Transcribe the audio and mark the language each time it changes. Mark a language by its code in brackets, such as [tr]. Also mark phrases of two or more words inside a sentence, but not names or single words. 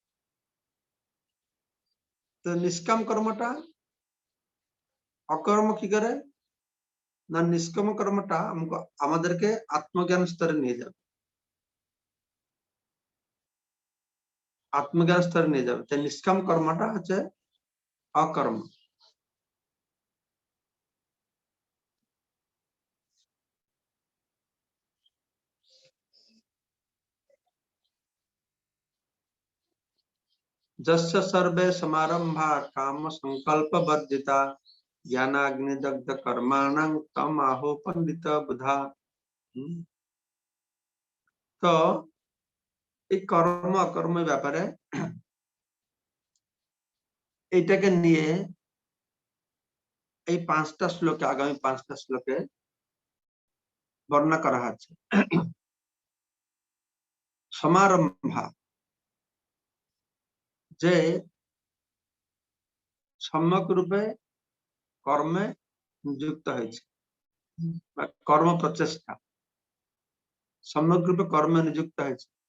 [bn] তো নিষ্কাম কর্মটা অকর্ম কি করে না, নিষ্কাম কর্মটা আমাদেরকে আত্মজ্ঞান স্তরে নিয়ে যাবে। আত্মজ্ঞান স্তরে নিয়ে যাবে। তাই নিষ্কাম কর্মটা হচ্ছে অকর্ম। [sa] जस्य सर्वे समारंभा काम संकल्प वर्जिता ज्ञानाग्निदग्ध कर्माणं तम आहो पंडित बुधा। [bn] तो এই কর্ম অকর্ম ব্যাপারে এইটাকে নিয়ে এই 5টা শ্লোকে, আগামী 5টা শ্লোকে বর্ণনা করা হচ্ছে। সমারম্ভা, যে সম্যক রূপে কর্মে নিযুক্ত হয়েছে, কর্ম প্রচেষ্টা সম্যক রূপে কর্মে নিযুক্ত হয়েছে।